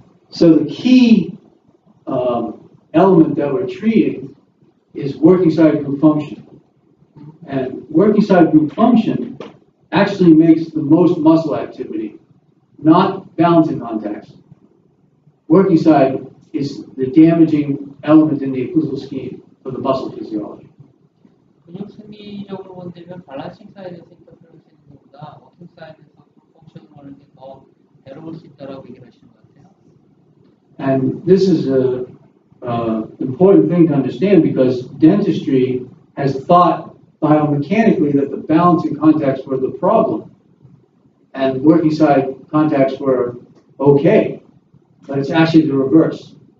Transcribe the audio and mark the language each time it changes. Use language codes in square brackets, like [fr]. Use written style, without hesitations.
[en] So the key element that we're treating is working side group function. And working side group function actually makes the most muscle activity, not balancing contacts. Working side is the damaging element in the occlusal scheme for the muscle physiology. [ko] 근육 생리적으로 본다면 밸런싱 사이드에서 인터페런스 있는 것보다 워킹 사이드에서 펑션을 하는 게 더 괴로울 수 있다라고 얘기를 하시는 것 같아요. [en] And this is a important thing to understand because dentistry has thought biomechanically that the balancing contacts were the problem and working side contacts were okay, but it's actually the reverse.